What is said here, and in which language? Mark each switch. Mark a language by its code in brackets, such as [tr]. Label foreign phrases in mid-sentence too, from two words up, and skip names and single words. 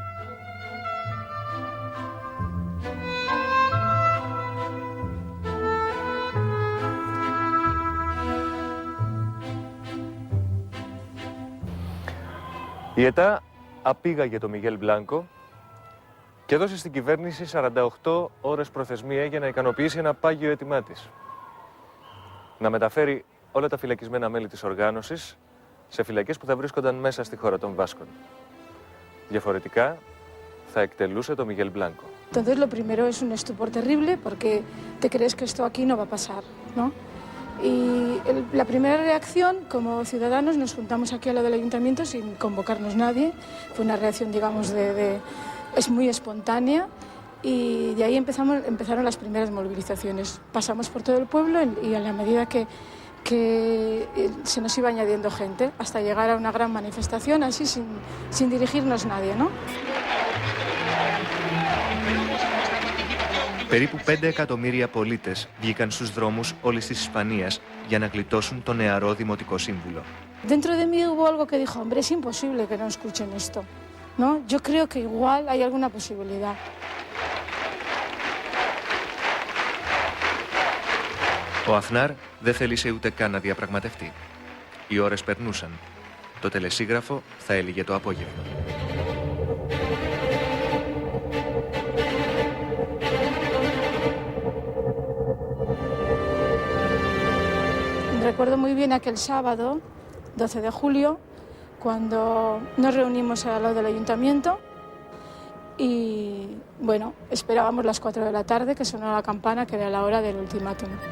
[el] Η ΕΤΑ απήγαγε το Μιγγέλ Μπλάνκο και έδωσε στην κυβέρνηση 48 ώρες προθεσμία για να ικανοποιήσει ένα πάγιο αίτημά της. Να μεταφέρει όλα τα φυλακισμένα μέλη της οργάνωσης σε φυλακές που θα βρίσκονταν μέσα στη χώρα των Βάσκων. Διαφορετικά, θα εκτελούσε το Μιγγέλ Μπλάνκο. [es] Entonces lo primero es un estupor terrible porque te crees que esto aquí no va a pasar, ¿no? Y la primera reacción, como ciudadanos, nos juntamos aquí al lado del ayuntamiento sin convocarnos nadie. Fue una reacción, digamos, es muy espontánea y de ahí empezaron las primeras movilizaciones. Pasamos por todo el pueblo y a la medida que se nos iba añadiendo gente hasta llegar a una gran manifestación así sin dirigirnos nadie, ¿no? [el] Περίπου 5 εκατομμύρια πολίτες βγήκαν στους δρόμους όλης της Ισπανίας για να γλιτώσουν τον νεαρό δημοτικό σύμβουλο. [es] Dentro de mí hubo algo que dijo, hombre, es imposible que no escuchen esto, ¿no? Yo creo que igual hay alguna posibilidad. [el] Ο Αθνάρ δεν θέλησε ούτε καν να διαπραγματευτεί. Οι ώρες περνούσαν. Το τελεσίγραφο θα έλυγε το απόγευμα. [es] Recuerdo muy bien aquel sábado, 12 de julio, cuando nos reunimos al lado del ayuntamiento y, bueno, esperábamos las 4 de la tarde que sonó la campana, que era la hora del ultimátum.